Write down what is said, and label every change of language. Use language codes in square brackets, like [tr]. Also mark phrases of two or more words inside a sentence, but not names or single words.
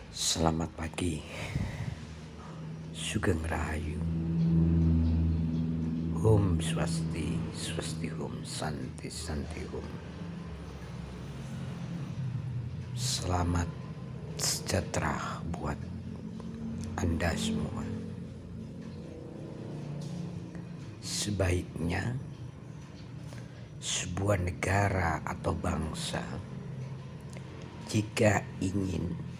[id] Selamat pagi, [jv] Sugeng Rahayu, [sa] Om Swasti, Swasti Om, Santi Santi Om. [id] Selamat sejahtera buat Anda semua. Sebaiknya sebuah negara atau bangsa jika ingin